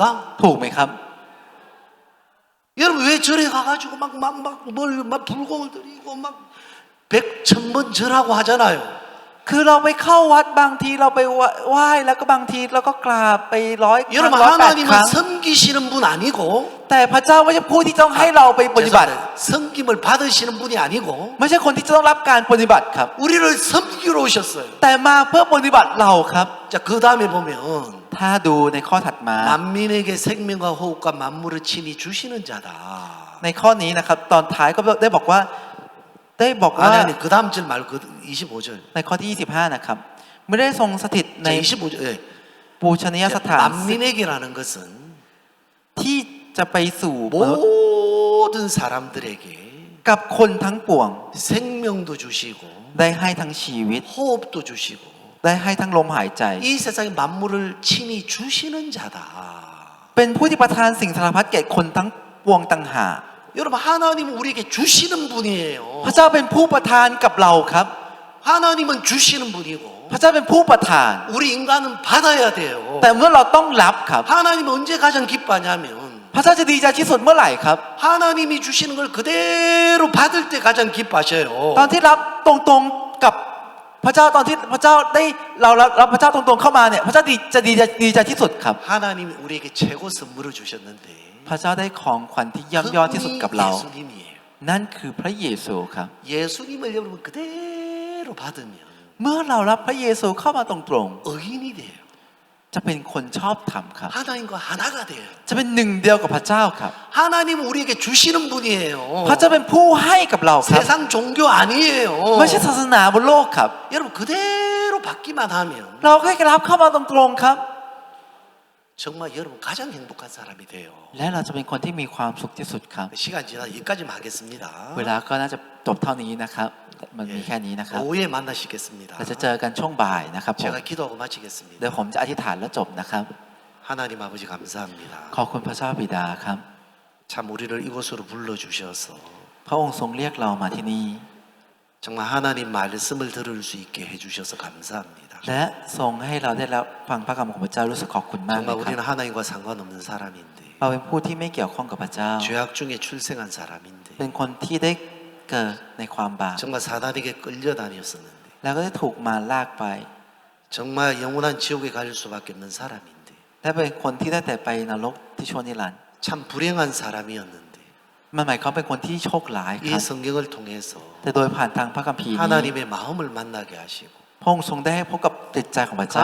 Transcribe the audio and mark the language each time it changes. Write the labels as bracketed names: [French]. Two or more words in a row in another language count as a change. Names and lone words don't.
[Thai] ถูกไหมครับ [Korean] 여러분 왜 절에 가가지고 막 불공을 드리고 막 100,000번 절하고 하잖아요. [Thai] คือเราไปเข้าวัดบางทีเราไปไหว้แล้วก็บางทีเราก็กราบไป100 [Korean] 여러분 108 하나님은 [Thai] ครั้ง [Korean] 섬기시는 분 아니고 [Thai] แต่พระเจ้าไม่ใช่ผู้ที่ต้องให้เราไปปฏิบัติ [Korean] 섬김을 받으시는 분이 아니고 [Thai] ไม่ใช่คนที่จะต้องรับการปฏิบัติครับ [Korean] 우리를 섬기러 오셨어요. [Thai] แต่มาเพื่อปฏิบัติเราครับ [Korean] 자, 그 다음에 보면 [Thai] ถ้าดูในข้อถัดมา [Korean] 만민에게 생명과 호흡과 만물을 친히 주시는 자다. [Thai] ในข้อนี้นะครับ ตอนท้ายก็ได้บอกว่า [Korean] 아니 그 다음 절 말고 그 25절. [Thai] ในข้อที่ 25 นะครับไม่ได้ทรงสถิตใน [Korean] 자, 25절. 예. [Thai] ปูชนียสถาน [Korean] 만민에게라는 것은 [Thai] ที่จะไปสู่มนุษย์ [Korean] 모든 사람들에게 [Thai] กับคนทั้งปวง [Korean] 생명도 주시고 [Thai] ได้ให้ทั้งชีวิต [Korean] 호흡도 주시고 [Thai] ได้ให้ทั้งลมหายใจ [Korean] 이 세상의 만물을 친히 주시는 자다. [Thai] เป็นผู้ที่ประทานสิ่งสารพัดแก่คนทั้งปวงต่างหาก [Korean] 여러분 하나님은 우리에게 주시는 분이에요. [Thai] พระเจ้าเป็นผู้ประทานกับเราครับ [Korean] 하나님은 주시는 분이고 [Thai] พระเจ้าเป็นผู้ประทาน [Korean] 우리 인간은 받아야 돼요. [Thai] แต่เมื่อเราต้องรับครับ [Korean] 하나님은 언제 가장 기뻐하냐면 [Thai] พระเจ้าจะดีใจที่สุดเมื่อไหร่ครับ [Korean] 하나님이 주시는 걸 그대로 받을 때 가장 기뻐하셔요. [Thai] ตอนที่รับตรงๆกับพระเจ้าตอนที่พระเจ้าได้เรารับพระเจ้าตรงๆเข้ามาเนี่ยพระเจ้าจะดีใจที่สุดครับ [Korean] 하나님이 우리에게 최고 선물을 주셨는데 [Thai] พระเจ้าได้ของขวัญที่เยี่ยมยอดที่สุดกับเรา [Korean] 예수님이에요. [Thai] นั่นคือพระเยซูครับ [Korean] 예수님을 여러분 그대로 받으면 [Thai] เมื่อเรารับพระเยซูเข้ามาตรง [Korean] 의인이 돼요. [Thai] ๆจะเป็นคนชอบธรรมครับ [Korean] 하나님과 하나가 돼요. [Thai] จะเป็นหนึ่งเดียวกับพระเจ้าครับ [Korean] 하나님은 우리에게 주시는 분이에요. [Thai] พระเจ้าเป็นผู้ให้กับเราครับ [Korean] 세상 종교 아니에요. [Thai] ไม่ใช่ศาสนาบนโลกครับ [Korean] 여러분 그대로 받기만 하면 [Thai] เราแค่รับเข้ามาตรงๆครับ [Korean] 정말 여러분 가장 행복한 사람이 돼요. [Thai] และเราจะเป็นคนที่มีความสุขที่สุดครับ [Korean] 시간 지나 여기까지만 하겠습니다. [Thai] เวลาก็น่าจะจบเท่านี้นะครับมันมีแค่นี้นะครับ [Korean] 오후에 만나시겠습니다. [Thai] เราจะเจอกันช่วงบ่ายนะครับผม [Korean] 제가 기도하고 마치겠습니다. [Thai] เดี๋ยวผมจะอธิษฐานแล้วจบนะครับ [Korean] 하나님 아버지 감사합니다. [Thai] ขอบคุณพระเจ้าบิดาครับ [Korean] 참 우리를 이곳으로 불러주셔서 [Thai] พระองค์ทรงเรียกเรามาที่นี่ [Korean] 정말 하나님 말씀을 들을 수 있게 해주셔서 감사합니다. [Thai] และทรงให้เราได้รับฟังพระคำของพระเจ้ารู้สึกขอบคุณมากเล [Korean] 정말 [Thai] ยครับ [Korean] 우리는 하나님과 상관없는 사람인데 [Thai] เราเป็นผู้ที่ไม่เกี่ยวข้องกับพระเจ้า [Korean] 죄악 중에 출생한 사람인데 [Thai] เป็นคนที่ได้เกิดในความบาป [Korean] 정말 사단에게 끌려다녔었는데 [Thai] แล้วก็ได้ถูกมารลากไป [Korean] 정말 영원한 지옥에 갈 수밖에 없는 사람인데 [Thai] และเป็นคนที่ได้แต่ไปนรกที่ชั่วนิรันดร์ [Korean] 참 불행한 사람이었는데 [Thai] มันหมายความเป็นคนที่โชคร้ายค [Korean] 이 [Thai] รับ [Korean] 성경을 통해서 [Thai] แต่โดยผ่านทางพระคัมภีร์นี้ [Korean] 하나님의 마음을 만나게 하시고 [Thai] พระองค์ทรงได้ให้พบกับจิตใจของพระเจ้า